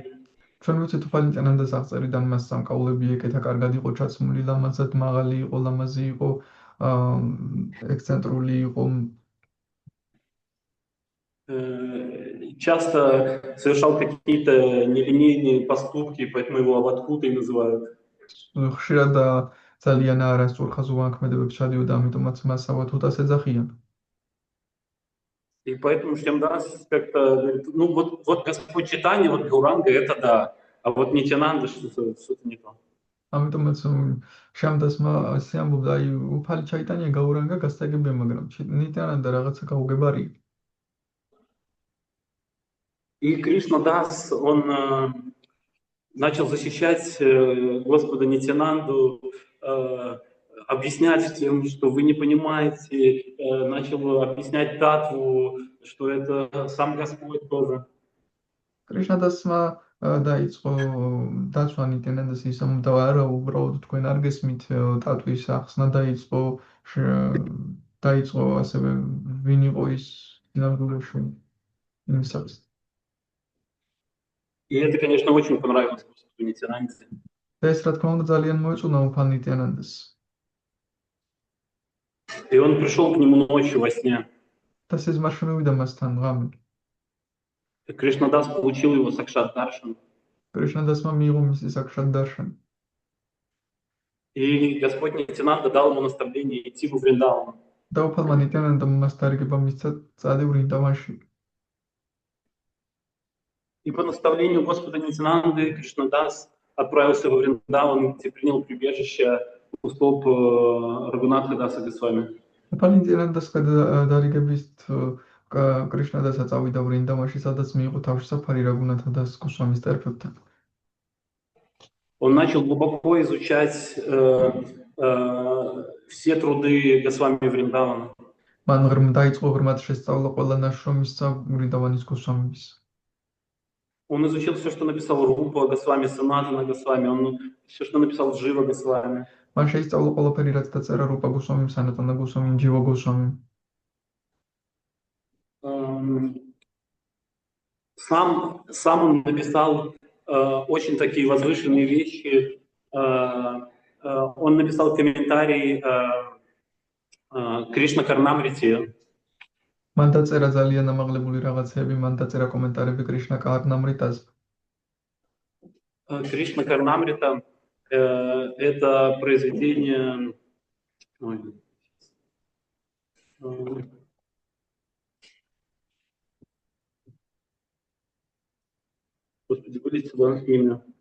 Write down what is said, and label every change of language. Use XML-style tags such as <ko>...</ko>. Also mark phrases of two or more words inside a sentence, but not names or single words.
<ka>ჩვენ ვიცით უფალი ნიტიანანდას აღწერიდან მას სამკაულები ეკეთა, კარგად იყო ჩაცმული, ლამაზად მაღალი იყო, ლამაზი იყო, ექსცენტრული იყო.</ka> <ru>Часто совершал какие-то нелинейные поступки, поэтому его аватхутой называют.</ru> <ka>ხშირად და ძალიან არასწორ ხაზოვანქმედებებს ჩადიოდა, ამიტომაც მას ავათუთას ეძახიან.</ka> <ru>И поэтому Шьямдас как-то говорит, ну вот Господь Чайтанья, вот Гауранга, это да, а вот Нитянанда что-то не то.</ru> <ka>ამიტომაც შიამდასმა ასე ამბობდა, აი უფალი ჩაიტანია გაურანგა გასაგებია, მაგრამ ნიტიანанда რაღაცა გაუგებარია.</ka> <ru>И Кришнадас, он начал защищать Господа Нитянанду, объяснять тем, что вы не понимаете, начал объяснять татву, что это сам Господь тоже.</ru> <ka>კრიშნადასმა დაიწყო დაცვა ნიტიანანდას ისე და არა უბრალოდ თქვენ არ გესმით ტატვის ახსნა დაიწყო ასევე ვინ იყო ის ნამდვილში იმისათვის.</ka> <ru>И это, конечно, очень понравилось Господу Нитянанде.</ru> <ka>და ეს რა თქმა უნდა ძალიან მოეწონა უფალ ნიტიანანდას.</ka> <ru>И он пришел к нему ночью во сне.</ru> <ka>და სიზმარში მივიდა მასთან ღამე.</ka> <ru>Кришнадас получил его Сакшат Даршан.</ru> <ka>კრიშნადასმა მიიღო მისი საკშატ დარშანი.</ka> <ru>И Господь Нитянанда дал ему наставление идти в Вриндаван.</ru> <ka>და უფალმა ნიტიანანდამ მას დარიგება მისცა წადი ვრინდავანში.</ka> <ru>И по наставлению Господа Нитянанды Кришнадас отправился во Вриндаван, где принял прибежище у стоп Рагунатха Даса Госвами.</ru> <ka>უფალი ნიტიანანდას დარიგებით კრიშნადასა წავიდა ვრინდავანში, სადაც მიიღო თავშესაფარი რაგუნათა დას გოსვამის ტერფებთან.</ka> <ru>Он начал глубоко изучать все труды Госвами Вриндавана.</ru> <ka>მან დაიწყო ღრმად შესწავლა ყველა ნაშრომისა ვრინდავანის გოსვამის.</ka> <ru>Он изучил все, что написал Рупа Госвами, Санатана Госвами, все, что написал Джива Госвами.</ru> <ka>მან შეისწავლა ყველაფერი, რაც დაწერა რუპა გოსვამიმ, სანატანა გოსვამიმ, ჯივა გოსვამიმ.</ka> <ru>Сам он написал очень такие возвышенные вещи. Он написал комментарий Кришна Карнамрити.</ru> <ka>მან დაწერა ძალიან ამაღლებული რაღაცები, მან დაწერა კომენტარები კრიშნა კარნამრიტაზე.</ka> <ru>Кришна Карнамрита это произведение. Господи, вылезь сюда имя.</ru>